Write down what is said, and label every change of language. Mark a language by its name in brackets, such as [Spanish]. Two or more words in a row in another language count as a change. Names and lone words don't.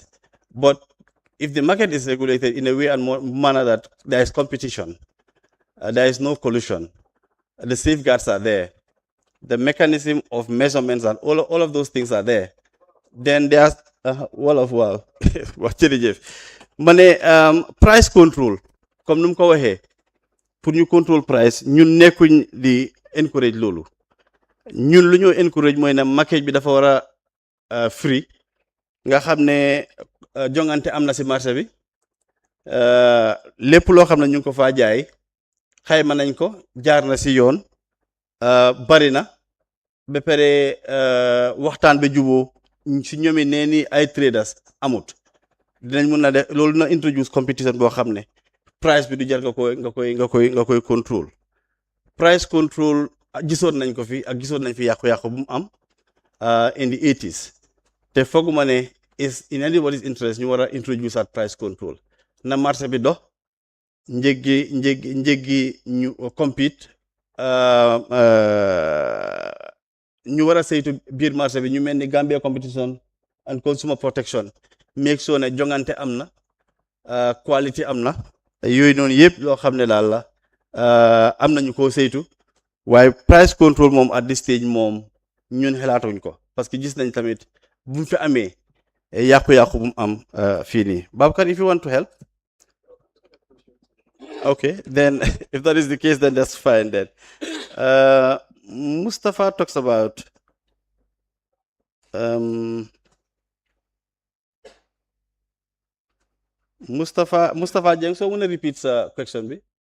[English] But if the market is regulated in a way and manner that there is competition, there is no collusion, the safeguards are there, the mechanism of measurements and all of those things are there, then there's wow. Price control, [French] comme nous [Wolof] ko waxee, pour ñu [English] control price, [Wolof] ñun nekkuñ di encourage loolu. Ñun lu ñu encourage mooy ne market bi dafa war a free, nga xam ne jongante am na si marché bi, lépp loo xam ne ñu ngi ko faa jaay xayma nañ ko, jaar na si yoon, bari na ba pare waxtaan ba juboo si ñoomi nee ni ay traders amut. Dinañ mun na def loolu na [English] introduce competition [Wolof] boo xam ne price bi du jar nga koy control. [English] Price control [Wolof] gisoon nañ ko fi ak gisoon nañ fi yàqu-yàqu bu mu am [English] in the 80s. [Wolof] te fooguma ne [English] is in anybody's interest [Wolof] ñu war a [English] introduce at price control. [Wolof] Na marché bi dox, njëggi ñu compete, ñu war a saytu biir marché bi ñu mel ni Gambia Competition and Consumer Protection, [English] make sure [Wolof] ne jongante am na, quality am na, yooyu noonu yëpp loo xam ne daal la am nañu koo saytu. waaye [English] price control [Wolof] moom [English] at this stage [Wolof] moom ñun xelaatuñ ko, [French] parce que [Wolof] gis nañ tamit bu mu fi amee yàqu-yàqu bu mu am fii nii. Babakar, [English] if you want to help. Okay, then if that is the case, then that's fine then. Mustafa talks about Mustafa Jeng, so I want to repeat the question B.